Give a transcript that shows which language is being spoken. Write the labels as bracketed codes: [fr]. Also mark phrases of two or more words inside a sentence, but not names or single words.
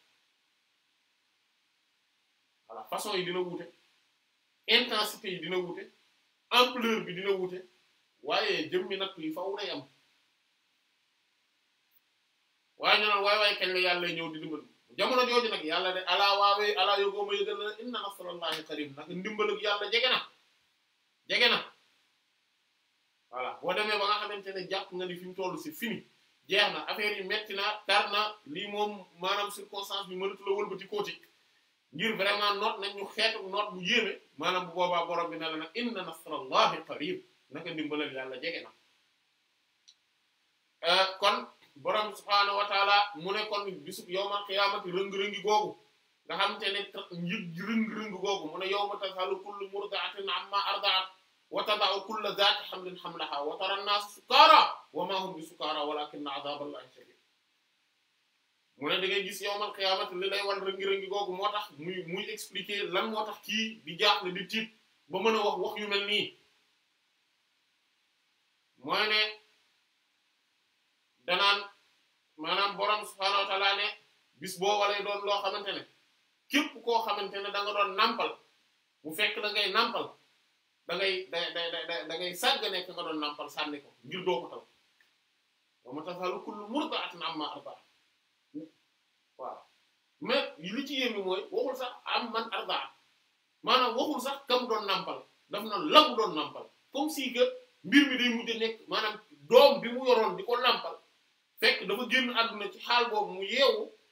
[wo] voilà façon yi dina wuute intensité yi dina wuute ampleur bi dina wuute waaye jëmmi nattu yi faaw day am waaye ñu naan waay kañ la yàlla ñëw di dimbal jamono jooju nag yàlla de alaa waawee alaa yógoo ma yëgal na [ar] إن نصر الله قريب [wo] nag ndimbalug yàlla jege na voilà boo demee ba nga xamante ne jàpp nga ni fi mu toll [fr] c'est fini [wo] jeex na affaire yi metti na tar na lii moom maanaam circonstance bi mënatu la wëlbati kooti ngir vraiment noot nañ ñu xeetu noot bu yéeme maanaam bu boobaa borom bi ne la nag [ar] إن نصر الله قريب [wo] naka ndimbalal yàlla jege na kon borom [ar] سبحانه وتعالى [wo] mu ne kon bisub [ar] يوم القيامة [wo] rëng-rëngi googu nga xamante ne rëng-rëng googu mu ne [ar] يوم تذهل كل مرضعة عما أرضعت وتضع كل ذات حمل حملها وترى الناس سكارى وما هم بسكارى ولكن عذاب الله شديد [wo] mu ne da ngay gis [ar] يوم القيامة [wo] li lay wan rëngi-rëngi googu moo tax muy expliquer lan moo tax kii di jaaxle di tiit ba mën a wax yu mel nii mooy ne danaan maanaam borom [ar] سبحانه وتعالى [wo] ne bis booba lay doon loo xamante ne képp koo xamante ne da nga doon nampal bu fekk da ngay nampal da ngay sàggane ka nga doon nampal sànni ko ngir doo ko taw [ar] وتذهل كل مرضعة عما أرضعت [wo] waaw mais li ci yéemi mooy waxul sax am [ar] من أرضعت [wo] maanaam waxul sax kam doon nampal daf na la mu doon nampal [fr] comme si que [wo] mbir mi day mujj nekk maanaam doom bi mu yoroon di ko nampal fekk dafa génn àdduna ci xaal boobu mu yeewu